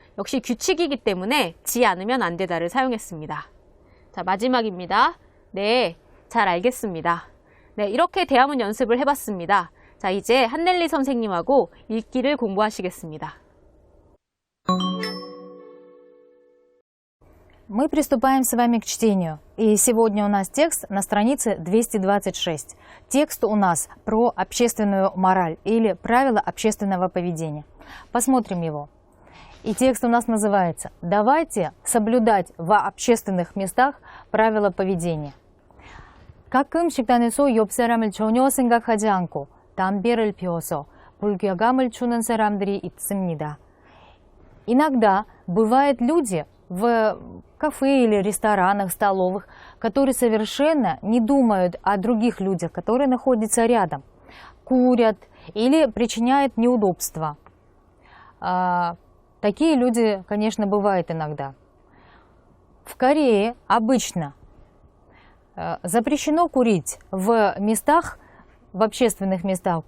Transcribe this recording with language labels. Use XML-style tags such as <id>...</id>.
<ko>역시 규칙이기 때문에 지 않으면 안 되다를 사용했습니다. 자, 마지막입니다. 네, 잘 알겠습니다. 네, 이렇게 대화문 연습을 해봤습니다. 자, 이제 한넬리 선생님하고 읽기를 공부하시겠습니다.</ko> <ru>Мы приступаем с вами к чтению. И сегодня у нас текст на странице 226. Текст у нас про общественную мораль или правила общественного поведения. Посмотрим его. И текст у нас называется «Давайте соблюдать в общественных местах правила поведения».</ru> <ko>가끔 식당에서 옆 사람을 전혀 생각하지 않고 담배를 피워서 불쾌감을 주는 사람들이 있습니다.</ko> <ru>Иногда бывают люди в кафе или ресторанах, столовых, которые совершенно не думают о других людях, которые находятся рядом, курят или причиняют неудобства. Такие люди, конечно, бывают иногда. В Корее обычно запрещено курить в местах, в общественных местах.</ru>